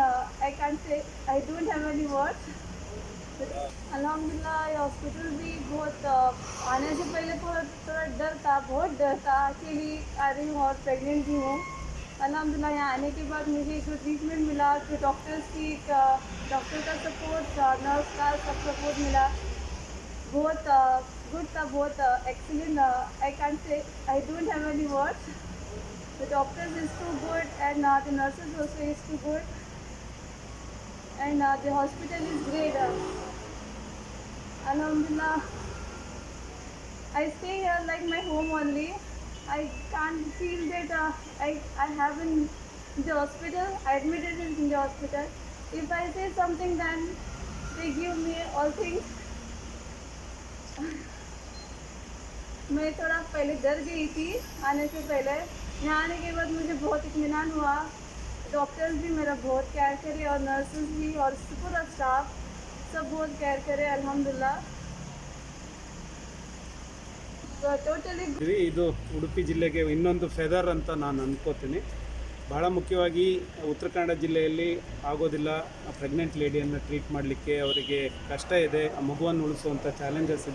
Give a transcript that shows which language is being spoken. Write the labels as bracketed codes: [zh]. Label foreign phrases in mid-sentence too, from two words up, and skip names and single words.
[en] I can say I don't have any words. [hi] अल्हम्दुलिल्लाह हॉस्पिटल भी बहुत आने से पहले थोड़ा डर था, बहुत डर था कि आ रही हूँ और प्रेग्नेंट भी हूँ। अल्हम्दुलिल्लाह यहाँ आने के बाद मुझे एक ट्रीटमेंट मिला, फिर डॉक्टर का सपोर्ट, नर्स का सब सपोर्ट मिला, बहुत गुड था, बहुत एक्सीलेंट। [en] I can say I don't have any words. The doctors is too good and the nurses also is too good and the hospital is great. Alhamdulillah, I stay here like my home only. I can't feel that I have in the hospital, admitted in the hospital. If I say something then they give me all things. [hi] मैं थोड़ा पहले डर गई थी आने से पहले, यहाँ आने के बाद मुझे बहुत इत्मीनान हुआ। डॉक्टर्स भी मेरा बहुत केयर करे और नर्सेस भी और पूरा स्टाफ सब बहुत केयर करे अल्हम्दुलिल्लाह। [kn] ಟೋಟಲಿ ಇದು ಉಡುಪಿ ಜಿಲ್ಲೆಗೆ ಇನ್ನೊಂದು ಫೆದರ್ ಅಂತ ನಾನು ಅನ್ಕೋತೀನಿ. ಭಾಳ ಮುಖ್ಯವಾಗಿ ಉತ್ತರ ಕನ್ನಡ ಜಿಲ್ಲೆಯಲ್ಲಿ ಆಗೋದಿಲ್ಲ ಪ್ರೆಗ್ನೆಂಟ್ ಲೇಡಿಯನ್ನು ಟ್ರೀಟ್ ಮಾಡಲಿಕ್ಕೆ, ಅವರಿಗೆ ಕಷ್ಟ ಇದೆ, ಆ ಮಗುವನ್ನು ಉಳಿಸುವಂಥ ಚಾಲೆಂಜಸ್ ಇದೆ.